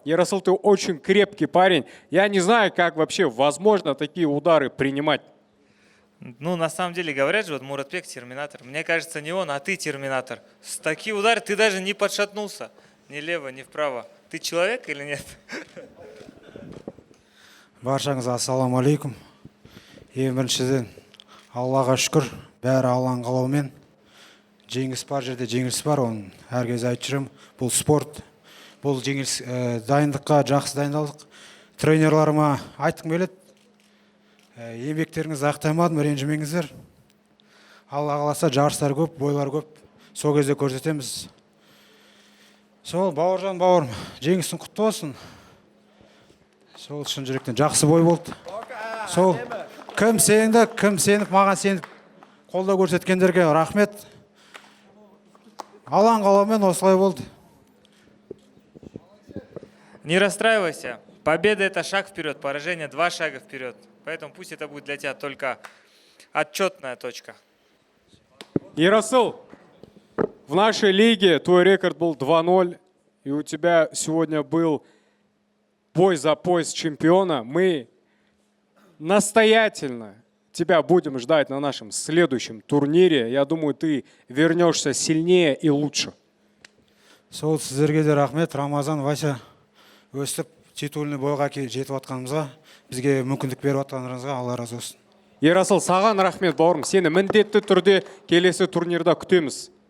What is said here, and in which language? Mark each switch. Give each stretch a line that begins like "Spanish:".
Russian: Ярасыл, ты очень крепкий парень. Я не знаю, как вообще возможно такие удары принимать. Ну, на самом деле, говорят же, вот Муратбек терминатор. Мне кажется, не он, а ты терминатор. С такие удары ты даже не подшатнулся. Ни лево, ни вправо. Ты человек или нет?
Kazakh: Баршаңызға ассалаумағалейкум. Ең біріншіден Аллаға шүкір, бәрі Алланың қалауымен. Жеңіс бар жерде жеңіліс бар, оны әркез айтып жүремін. Бұл спорт, бұл жеңіліс дайындыққа жақсы дайындалдық. Тренерларыма айтқым келеді. Еңбектеріңізді ақтаймадым, ренжімеңіздер. Алла қаласа жарыстар көп, бойлар көп. Сол кезде көрсетеміз. Сол Бауыржан бауырым, жеңісің құтты болсын. Сол шын жүректен жақсы бой болды. Сол кім сенді, кім сеніп, маған сеніп қолдау көрсеткендерге рахмет. Алланың қалауымен осылай болды.
Russian: Не расстраивайся. Победа – это шаг вперед, поражение – 2 шага вперед. Поэтому пусть это будет для тебя только отчетная точка. Ярасыл, в нашей лиге твой рекорд был 2-0, и у тебя сегодня был бой за пояс чемпиона. Мы настоятельно тебя будем ждать на нашем следующем турнире. Я думаю, ты вернешься сильнее и лучше.
Kazakh: Сол сіздерге де рахмет. Рамазан, Вася өстіп, титульный бойға жетіп атқанымызға, бізге мүмкіндік беріп атқандарыңызға Алла разы болсын. Ярасыл, саған рахмет бауырым. Сені міндетті түрде келесі турнирда күтеміз.